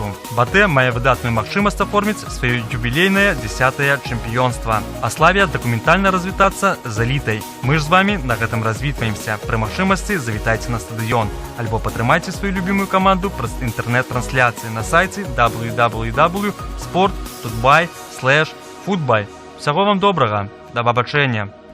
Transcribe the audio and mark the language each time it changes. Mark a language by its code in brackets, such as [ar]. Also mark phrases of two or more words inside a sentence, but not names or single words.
[be] БАТЭ мае выдатную магчымасць аформіць сваё юбілейнае 10-е чэмпіёнства. А славе дакументальна развітацца з элітай. Мы ж з вамі на гэтым развітваемся. Пры магчымасці завітайце на стадыён. Альбо падтрымайце сваю любімую каманду праз інтэрнэт-трансляцыі на сайце www.sport.by/football. Усяго вам добрага. Да пабачэння.